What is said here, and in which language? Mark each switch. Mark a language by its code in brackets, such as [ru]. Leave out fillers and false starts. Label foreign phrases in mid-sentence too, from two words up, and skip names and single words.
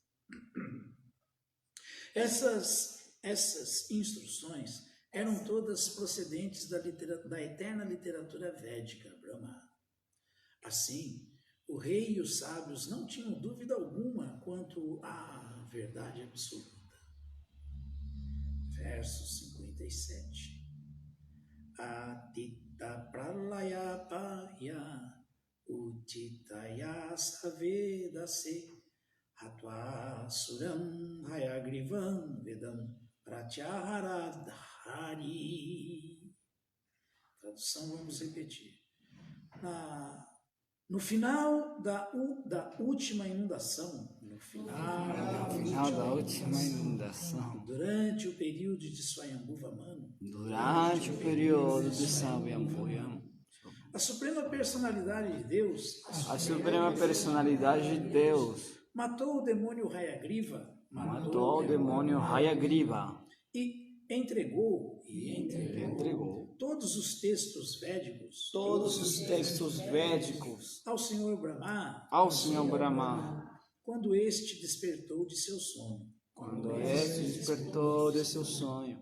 [pt] Essas instruções eram todas procedentes da eterna literatura védica, Brahma. Assim, o rei e os sábios não tinham dúvida alguma quanto à verdade absoluta. Verso 57. [sa] अतीत प्रलय पाय उत्थिताय सवेधसे हत्वा सुरम् हयग्रीवम् वेदम् प्रत्याहरद्धरि. [pt] Tradução, vamos repetir. No final da última inundação, durante o período de Swayambhuva Manu, a Suprema Personalidade de Deus, matou o demônio Hayagriva, e entregou todos os textos védicos ao Senhor Brahma, quando este despertou de seu sono.